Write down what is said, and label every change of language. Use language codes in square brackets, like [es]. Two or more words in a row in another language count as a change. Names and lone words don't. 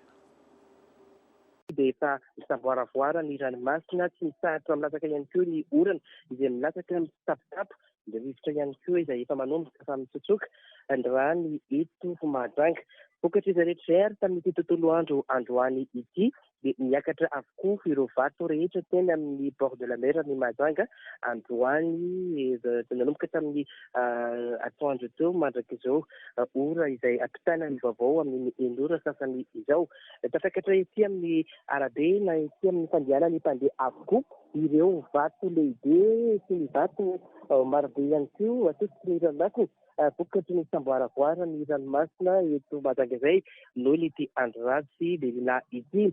[mg] Dia efa misamboaravoara ny ranomasina, tsy misahatra milatsaka ihany koa ny orana izay milatsaka mitsapitapo, dia rivotra ihany koa izay efa manomboka fa mitsotsoka ny rano eto Mahajanga. Vokatra izy rehetra izay ary tamin'ity tontolo androany ity dia miakatra avokoa ireo vato rehetra teny amin'ny [fr] bord de la mer [mg] ny Mahajanga androany nanomboka tamin'ny atoandro teo mandrak'izao ora izay ampitana ny vaovao amin'ny enora sasany izao. Tafakatra ety amin'ny arabe na ety amin'ny fandehanana ny mpandeha avokoa ireo vato lehibe sy ny vato marobe ihany koa atosiky ny ranomasina vokatry ny samboaravoara ny ranomasina eto Madanga izay noho ilay andro ratsy lehilahy ity.